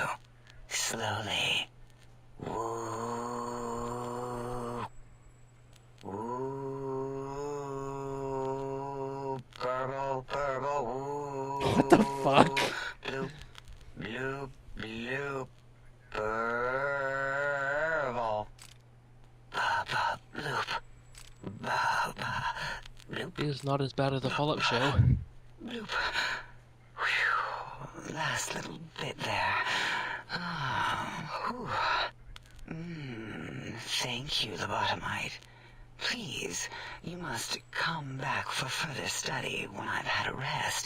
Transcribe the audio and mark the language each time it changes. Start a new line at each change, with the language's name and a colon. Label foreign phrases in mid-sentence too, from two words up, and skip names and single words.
English: Slowly. Woo. Woo. Purple, purple, woo. What the fuck? Bloop, bloop, bloop. Purple. Ba, ba, bloop. Ba, ba, bloop. It is not as bad as the Fallout show. Bloop. Whew. Last little bit there. Thank you, lobotomite. Please, you must come back for further study when I've had a rest.